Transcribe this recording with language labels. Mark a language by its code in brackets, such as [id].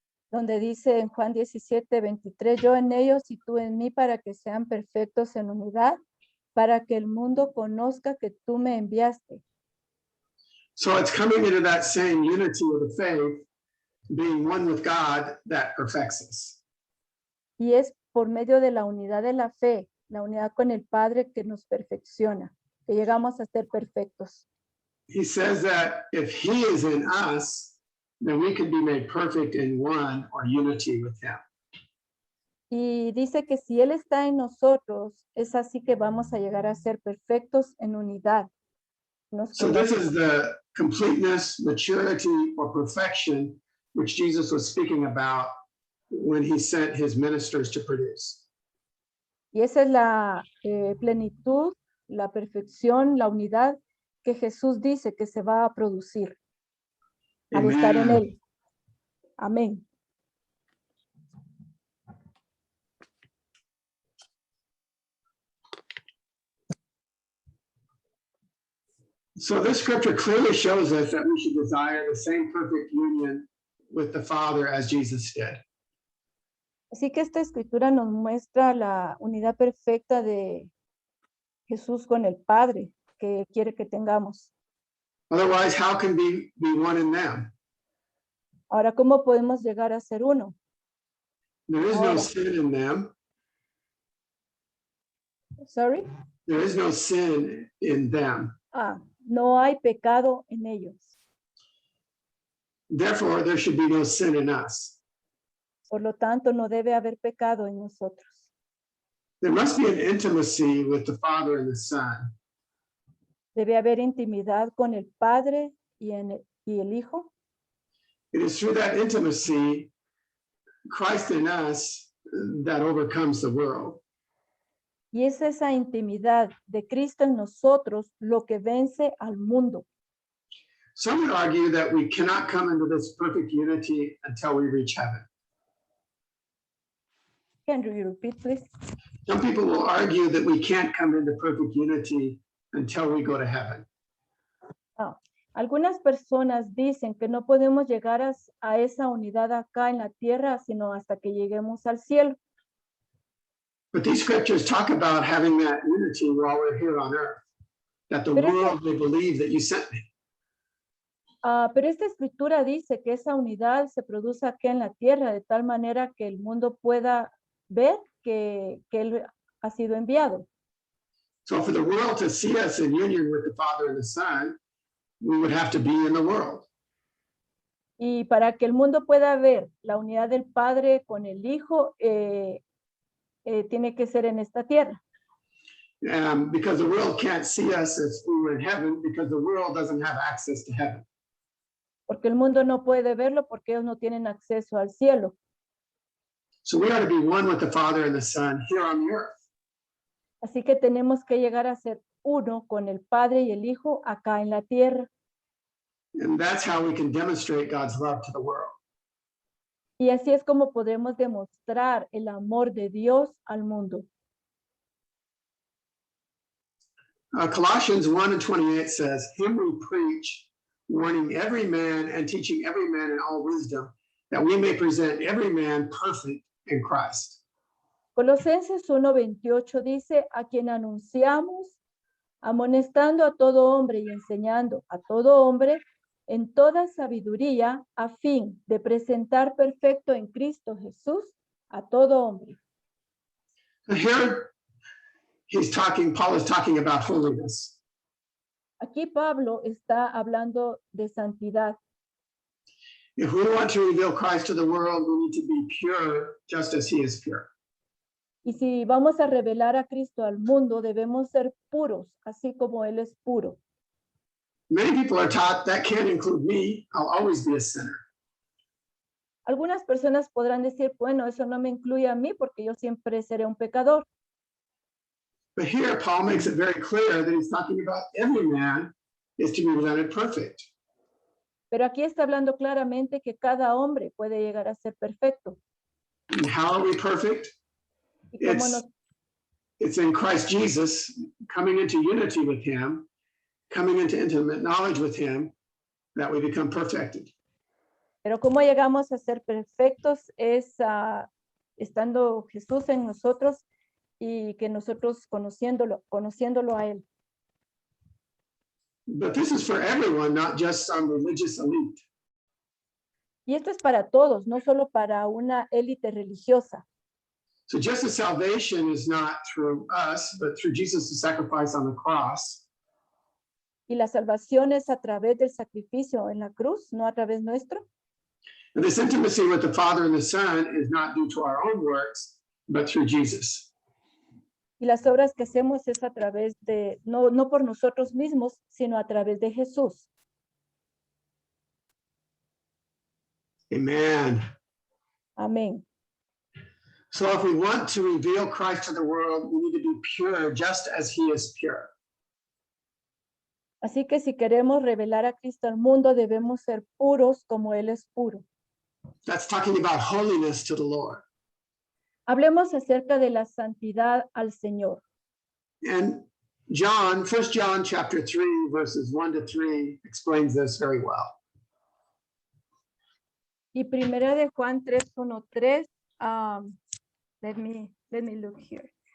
[es] donde dice en Juan 17:23, yo en ellos y tú en mí para que sean perfectos en unidad, para que el mundo conozca que tú me enviaste. [en] So it's coming into that same unity of the faith, being one with God, that perfects us. [es] Y es por medio de la unidad de la fe, la unidad con el Padre que nos perfecciona, que llegamos a ser perfectos. [en] He says that if he is in us, then we can be made perfect in one or unity with him. [es] Y dice que si Él está en nosotros, es así que vamos a llegar a ser perfectos en unidad. Nos [en] So this [es] conoce. [en] is the completeness, maturity, or perfection which Jesus was speaking about when he sent his ministers to produce. [es] Y esa es la plenitud, la perfección, la unidad que Jesús dice que se va a producir al estar en [en] Amen. [es] Él. Amén. [en] So this scripture clearly shows us that we should desire the same perfect union with the Father as Jesus did. [es] Así que esta escritura nos muestra la unidad perfecta de Jesús con el Padre que quiere que tengamos. [en] Otherwise, how can we be one in them? [es] Ahora, ¿cómo podemos llegar a ser uno? [en] There is no [es] Ahora. [en] sin in them. Sorry. There is no sin in them. [es] No hay pecado en ellos. [en] Therefore, there should be no sin in us. [es] Por lo tanto, no debe haber pecado en nosotros. [en] There must be an intimacy with the Father and the Son. [es] Debe haber intimidad con el Padre y el Hijo. [en] It is through that intimacy, Christ in us, that overcomes the world. [es] Y es esa intimidad de Cristo en nosotros lo que vence al mundo. [en] Some would argue that we cannot come into this perfect unity until we reach heaven. Can you repeat, please? Some people will argue that we can't come into perfect unity until we go to heaven. [es] Algunas personas dicen que no podemos llegar a esa unidad acá en la tierra, sino hasta que lleguemos al cielo. [en] But these scriptures talk about having that unity while we're here on earth, that the [es] Pero es que- [en] world may believe that you sent me. [es] Pero esta escritura dice que esa unidad se produce aquí en la tierra de tal manera que el mundo pueda ver que Él ha sido enviado. [en] So for the world to see us in union with the Father and the Son, we would have to be in the world. [es] Y para que el mundo pueda ver la unidad del Padre con el Hijo, tiene que ser en esta tierra. [en] Because the world can't see us as we were in heaven, because the world doesn't have access to heaven. [es] Porque el mundo no puede verlo porque ellos no tienen acceso al cielo. [en] So we are to be one with the Father and the Son here on the earth. [es] Así que tenemos que llegar a ser uno con el Padre y el Hijo acá en la tierra. [en] And that's how we can demonstrate God's love to the world. [es] Y así es como podremos demostrar el amor de Dios al mundo. [en] Colossians 1:28 says, him we preach, warning every man and teaching every man in all wisdom, that we may present every man perfect in Christ. [es] Colosenses 1:28 dice, a quien anunciamos, amonestando a todo hombre y enseñando a todo hombre en toda sabiduría, a fin de presentar perfecto en Cristo Jesús a todo hombre. [en] Here Paul is talking about holiness. [es] Aquí Pablo está hablando de santidad. [en] If we want to reveal Christ to the world, we need to be pure just as he is pure. [es] Y si vamos a revelar a Cristo al mundo, debemos ser puros, así como Él es puro. [en] Many people are taught that can't include me. I'll always be a sinner. [es] Algunas personas podrán decir, bueno, eso no me incluye a mí porque yo siempre seré un pecador. [en] But here Paul makes it very clear that he's talking about every man is to be presented perfect. [es] Pero aquí está hablando claramente que cada hombre puede llegar a ser perfecto. [en] And how are we perfect? [es] Y cómo [en] It's in Christ Jesus, coming into unity with him, coming into intimate knowledge with him, that we become perfected. [es] Pero cómo llegamos a ser perfectos es estando Jesús en nosotros y que nosotros conociéndolo a Él. [en] But this is for everyone, not just some religious elite. [es] Y esto es para todos, no solo para una élite religiosa. [en] So just as salvation is not through us, but through Jesus' sacrifice on the cross, [es] Y la salvación es a través del sacrificio en la cruz, no a través nuestro. [en] and this intimacy with the Father and the Son is not due to our own works, but through Jesus. [es] Y las obras que hacemos es a través de, no por nosotros mismos, sino a través de Jesús. [en] Amen. [es] Amén. [en] So if we want to reveal Christ to the world, we need to be pure just as he is pure. [es] Así que si queremos revelar a Cristo al mundo, debemos ser puros como Él es puro. [en] That's talking about holiness to the Lord. [es] Hablemos acerca de la santidad al Señor. [en] And John, 1 John chapter 3, verses 1 to 3 explains this very well. [es] Y primera de Juan 3:1-3, [en] let me look here.